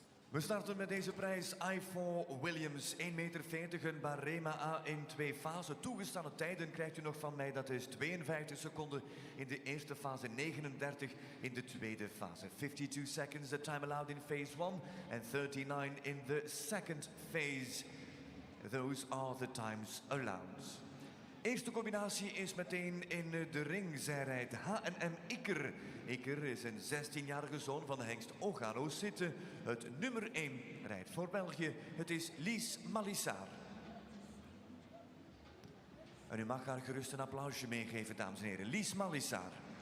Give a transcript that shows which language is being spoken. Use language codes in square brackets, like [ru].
[nl] We starten met deze prijs Ivo Williams, 1,40 meter, een Barema A in 2 fasen. Toegestane tijden krijgt u nog van mij, dat is 52 seconden in de eerste fase, 39 in de tweede fase. [en] 52 seconds, the time allowed in phase 1 and 39 in the second phase. Those are the times allowed. [nl] Eerste combinatie is meteen in de ring. Zij rijdt H&M Iker. Iker is een 16-jarige zoon van de hengst Ogano Sitte. Het nummer 1 rijdt voor België. Het is Lies Malissar. En u mag haar gerust een applausje meegeven, dames en heren. Lies Malissar.